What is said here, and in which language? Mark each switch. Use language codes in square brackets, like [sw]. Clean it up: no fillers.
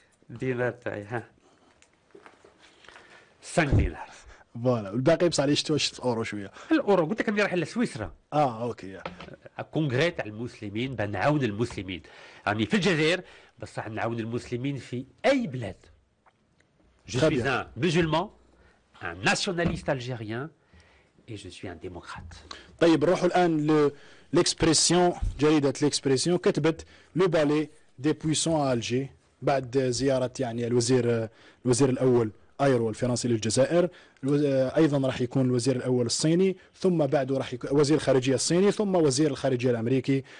[ar] الدينار تاعي 5 دينار. فوالا. والباقي بصح عليه شتو اورو شويه. الاورو قلت لك راني رايح لسويسرا. اوكي. كونغري تاع المسلمين باه نعاون المسلمين. راني في الجزائر بصح نعاون المسلمين في اي بلاد. [fr] Je suis un musulman, un nationaliste algérien et je suis un démocrate. [ar] طيب نروحوا الان ليكسبريسيون. جريده ليكسبريسيون كتبت لو بالي دي بويسون الجي بعد زياره يعني الوزير الاول ايرو الفرنسي للجزائر. ايضا راح يكون الوزير الاول الصيني، ثم بعده راح يكون وزير الخارجيه الصيني، ثم وزير الخارجيه الامريكي.